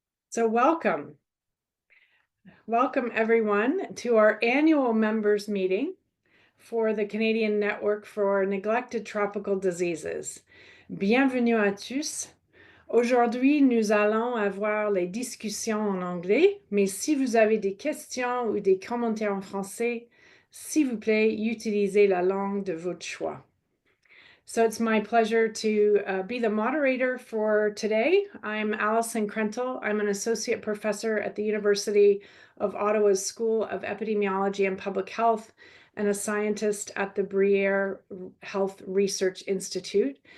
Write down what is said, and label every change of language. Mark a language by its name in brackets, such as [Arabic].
[English] So welcome. Welcome everyone to our annual members meeting for the Canadian Network for Neglected Tropical Diseases. [French] Bienvenue à tous. Aujourd'hui, nous allons avoir les discussions en anglais, mais si vous avez des questions ou des commentaires en français, s'il vous plaît, utilisez la langue de votre choix. [English] So it's my pleasure to be the moderator for today. I'm Alison Krentel. I'm an associate professor at the University of Ottawa's School of Epidemiology and Public Health and a scientist at the Briere Health Research Institute.